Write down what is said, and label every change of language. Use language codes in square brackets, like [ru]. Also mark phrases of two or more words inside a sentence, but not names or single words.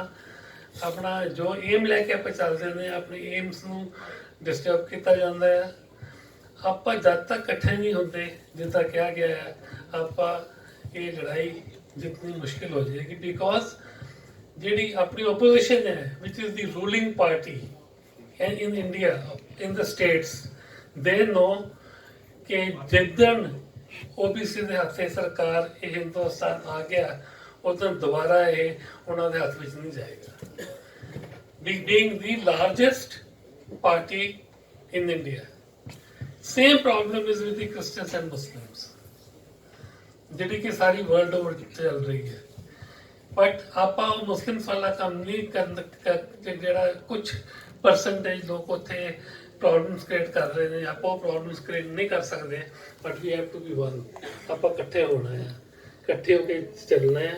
[pa] ਆਪਣਾ ਜੋ ਏਮ ਲੈ ਕੇ ਆਪਾਂ ਚੱਲਦੇ ਨੇ, ਆਪਣੇ ਏਮਸ ਨੂੰ ਡਿਸਟਰਬ ਕੀਤਾ ਜਾਂਦਾ ਹੈ। ਆਪਾਂ ਜਦ ਤੱਕ ਇਕੱਠੇ ਨਹੀਂ ਹੁੰਦੇ, ਜਿੱਦਾਂ ਕਿਹਾ ਗਿਆ ਹੈ, ਆਪਾਂ ਇਹ ਲੜਾਈ ਜਿੱਤਣੀ ਮੁਸ਼ਕਿਲ ਹੋ ਜਾਏਗੀ। ਬਿਕੋਜ਼ ਜਿਹੜੀ ਆਪਣੀ opposition ਹੈ, [en] which is the ruling party and in India, in the states, they know [pa] ਕਿ ਜਿੱਦਣ OBC ਦੇ ਹੱਥੇ ਸਰਕਾਰ ਇਹ ਹਿੰਦੁਸਤਾਨ ਆ ਗਿਆ, ਉਦੋਂ ਦੁਬਾਰਾ ਇਹ ਉਹਨਾਂ ਦੇ ਹੱਥ ਵਿੱਚ ਨਹੀਂ ਜਾਏਗਾ। [en] Being the largest party in India. Same problem is with the Christians and Muslims, [pa] ਜਿਹੜੀ ਕਿ ਸਾਰੀ [en] world over [pa] ਚੱਲ ਰਹੀ ਹੈ। ਬਟ ਆਪਾਂ ਉਹ ਮੁਸਲਿਮਸ ਵਾਲਾ ਕੰਮ ਨਹੀਂ ਕਰਨ, ਜਿਹੜਾ ਕੁਝ ਪਰਸੈਂਟੇਜ ਲੋਕ ਉੱਥੇ [en] problems create [pa] ਕਰ ਰਹੇ ਨੇ, ਆਪਾਂ ਉਹ [en] problems create [pa] ਨਹੀਂ ਕਰ ਸਕਦੇ। [en] but we have to be one, [pa] ਆਪਾਂ ਇਕੱਠੇ ਹੋਣਾ ਹੈ, ਇਕੱਠੇ ਹੋ ਕੇ ਚੱਲਣਾ ਹੈ।